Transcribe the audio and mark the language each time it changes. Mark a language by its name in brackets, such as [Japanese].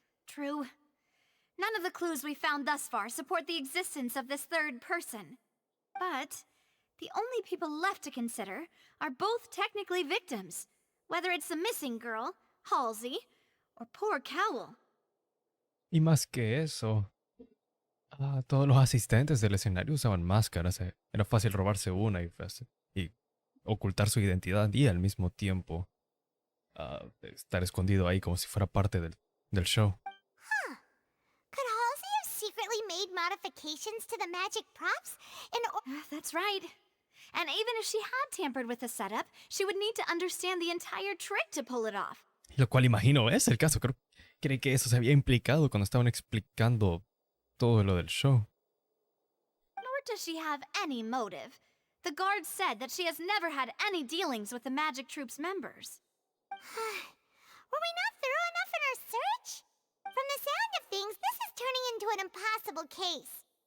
[English] True. None of the clues we found thus far support the existence of this third person. But the only people left to consider are both technically victims, whether it's the missing girl, Halsey, or poor Cowell. [Spanish] Y más que eso, todos los asistentes del escenario usaban máscaras. Era fácil robarse una y ocultar su identidad y al mismo tiempo estar escondido ahí como si fuera parte del show. [English] Could Halsey have secretly made modifications to the magic props in That's right. And even if she had tampered with the setup, she would need to understand the entire trick to pull it off. [Spanish] Lo cual imagino es el caso. Creo que eso se había implicado cuando estaban explicando todo lo del show. [English] Nor does she have any motive. The guard said that she has never had any dealings with the Magic Troop's members. Were we not thorough enough in our search? From the sound of things, this is turning into an impossible case.